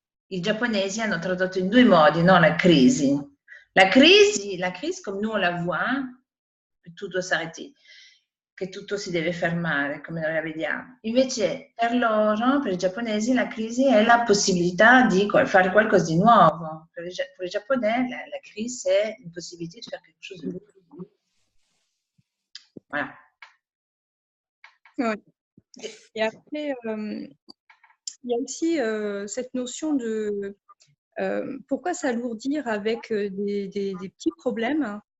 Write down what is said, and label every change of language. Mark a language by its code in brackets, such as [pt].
[it] I giapponesi hanno tradotto in due modi, no, la crisi. [fr] La crise, comme nous on la voit, que tout doit s'arrêter, [it] che tutto si deve fermare, come noi la vediamo. Invece per loro, per i giapponesi, la crisi è la possibilità di fare qualcosa di nuovo. Per i giapponesi, la crisi è [fr] une possibilité de faire quelque chose de nouveau. Voilà. Ouais. Et après, il y a aussi cette notion de pourquoi s'alourdir avec des petits problèmes.